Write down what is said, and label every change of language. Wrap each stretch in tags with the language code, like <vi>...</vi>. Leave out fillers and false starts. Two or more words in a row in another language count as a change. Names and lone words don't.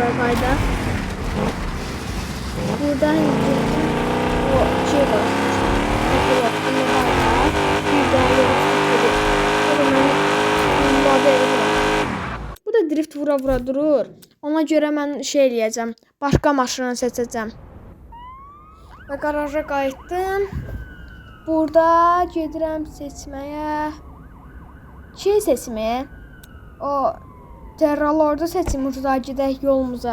<az>ayda. Buradan o şey var. Bu da drift vura durur. Ona görə mən şey eləyəcəm. Başqa maşını seçəcəm. Və qaraja qayıtdım. Burada gedirəm seçməyə. Şey seçməyə. O Terralorda seçim ucuza gedək yolumuza.</az>